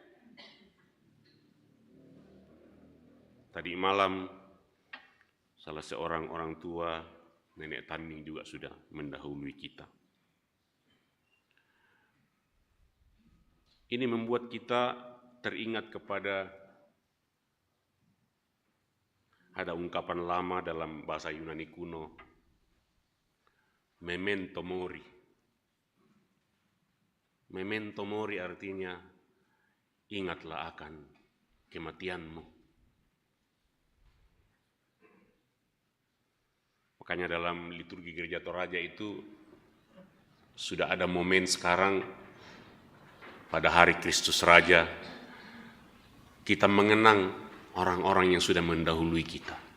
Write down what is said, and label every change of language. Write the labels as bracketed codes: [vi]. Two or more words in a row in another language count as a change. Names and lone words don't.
[id] Tadi malam, salah seorang orang tua, nenek Taning juga sudah mendahului kita. Ini membuat kita teringat kepada ada ungkapan lama dalam bahasa Yunani kuno, [la] memento mori. Memento mori [id] artinya ingatlah akan kematianmu. Makanya dalam liturgi Gereja Toraja itu sudah ada momen sekarang pada hari Kristus Raja, kita mengenang orang-orang yang sudah mendahului kita.